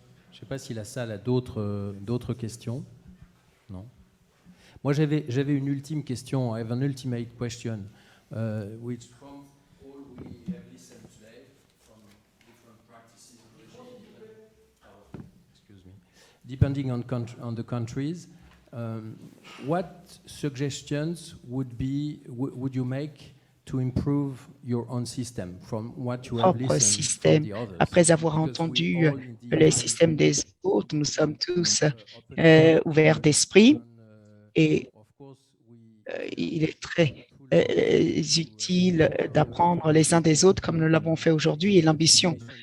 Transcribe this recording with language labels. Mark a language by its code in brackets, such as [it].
[fr] Je ne sais pas si la salle a d'autres questions. Non. Moi, j'avais une ultime question. [en] I have an ultimate question, which from all we have listened today, from different practices and depending on the countries, what suggestions would you make to improve your own system from what you have listened [fr] système. [en] from the others? [fr] Après avoir entendu les systèmes des autres, nous sommes tous ouverts d'esprit et il est très utile d'apprendre les uns des autres comme nous l'avons fait aujourd'hui, et l'ambition